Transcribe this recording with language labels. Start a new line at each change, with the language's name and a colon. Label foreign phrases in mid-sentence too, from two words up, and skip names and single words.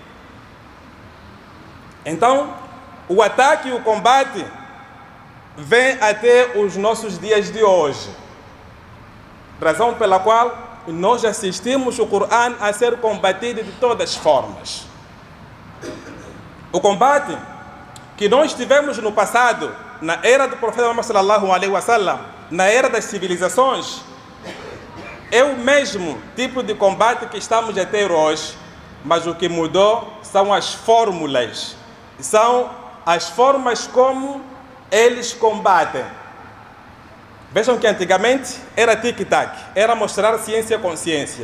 Portuguese: Então, o ataque e o combate vem até os nossos dias de hoje. Razão pela qual nós assistimos o Coran a ser combatido de todas as formas. O combate que nós tivemos no passado, na era do profeta Muhammad
Arabic: صلى الله عليه وسلم,
Portuguese: na era das civilizações, é o mesmo tipo de combate que estamos a ter hoje, mas o que mudou são as fórmulas, são as formas como eles combatem. Vejam que antigamente era tic-tac, era mostrar ciência com ciência.